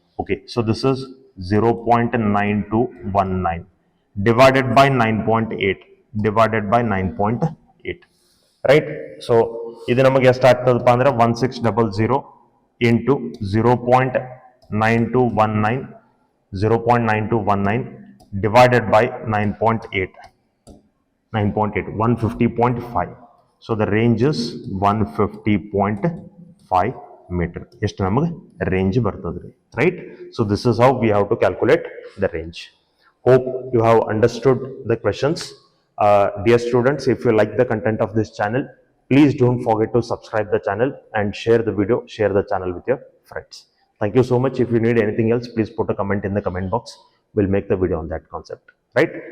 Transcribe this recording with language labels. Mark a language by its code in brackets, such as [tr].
[en] Okay, so this is 0.9219 divided by 9.8 divided by 9.8, right? [kn] So ಇದು ನಮಗೆ ಎಷ್ಟು ಆಗ್ತದಪ್ಪ ಅಂದ್ರೆ 1600 into 0.9219 divided by 9.8, 150.5. [en] So the range is 150.5 meter. [kn] ಎಷ್ಟು ನಮಗೆ ರೇಂಜ್ ಬರ್ತದ್ರಿ, right? [en] So this is how we have to calculate the range. Hope you have understood the questions. Dear students, if you like the content of this channel, please don't forget to subscribe the channel and share the video, share the channel with your friends. Thank you so much. If you need anything else, please put a comment in the comment box. We'll make the video on that concept, right?